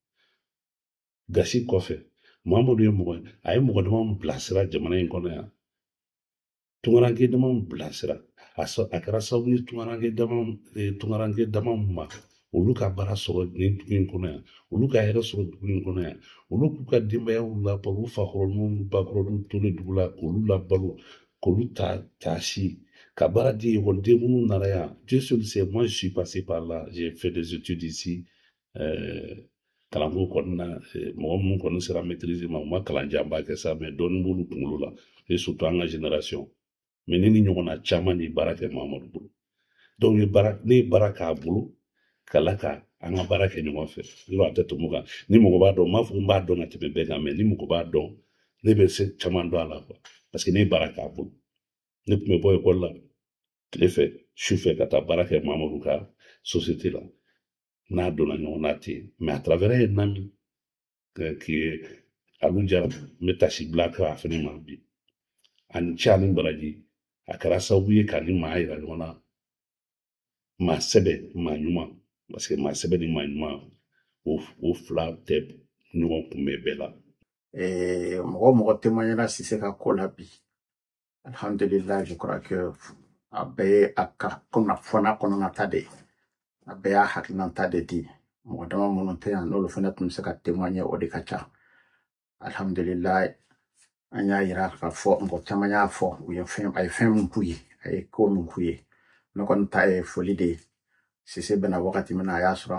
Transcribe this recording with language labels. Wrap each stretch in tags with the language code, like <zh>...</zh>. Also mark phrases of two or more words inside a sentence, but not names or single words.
<bm>gasi kɔfɛ mamadu ye mɔgɔ ye a ye mɔgɔ dama bilasira jamana in kɔnɔ yan tungaranke dama bilasira a kɛra sababu ye tungaranke dama ma olu ka baara sɔrɔ nin dugu in kɔnɔ yan olu ka hɛrɛ sɔrɔ dugu in kɔnɔ yan olu k'u ka denbayaw labalo fakɔrɔninw bakɔrɔninw to ne dugu la k'olu labalo k'olu ta si ka baara di ekɔliden minnu nana yan</bm> <fr>Dieu seul sait, moi je suis passé par là, j'ai fait des études ici</fr> <bm>kalanko kɔnɔna mɔgɔ minnu kɔni sera maîtrise ma u ma kalanjanba kɛ sa mais dɔɔni b'olu kunkolo la</bm> <fr>et surtout</fr> <bm>an ka génération mais ne ni ɲɔgɔnna caman de ye baara kɛ Mamadu bolo donc ne ye baara k'a bolo kala ka an ka baara kɛ ɲɔgɔn fɛ yɔrɔ a tɛ tɛmɛ o kan ni mɔgɔ b'a dɔn n m'a fɔ n b'a dɔn ka tɛmɛ bɛɛ kan mais ni mɔgɔ b'a dɔn ne bɛ se caman dɔn a la</bm> <fr>quoi parce que</fr> <bm>ne ye baara k'a bolo ne tun bɛ bɔ école la tile fɛ su fɛ ka taa baara kɛ Mamadu ka société la n'a donna ɲɔgɔn na ten</bm> <fr>mais à travers un ami qui est</fr> <bm>Alou Jara n bɛ tasi bila kɛ a fɛnɛ ma bi ani cɛ ani baraji a kɛra sababu ye ka ni maa yira ɲɔgɔn na maa sɛbɛ maa ɲuman</bm> <fr>parce que</fr> <bm>maa sɛbɛ ni maa ɲuman o fila tɛ ɲɔgɔn kunbɛn bɛɛ la. Mɔgɔ mɔgɔ témoignera Cissé ka ko la bi alhamdulillah</bm> <fr>je crois que</fr> <bm>a bɛɛ ye a ka kunnafoniya kɔnɔnata de ye a bɛɛ y'a hakilinata de di mɔgɔ dama minnu tɛ yan n'olu fana tun bɛ se ka témoigner o de ka ca alhamdulillah an y'a yira k'a fɔ mɔgɔ caman y'a fɔ a ye fɛn min k'u ye a ye ko min k'u ye ne kɔni ta ye foli de ye Cissé bɛna wagati min na a y'a sɔrɔ</bm>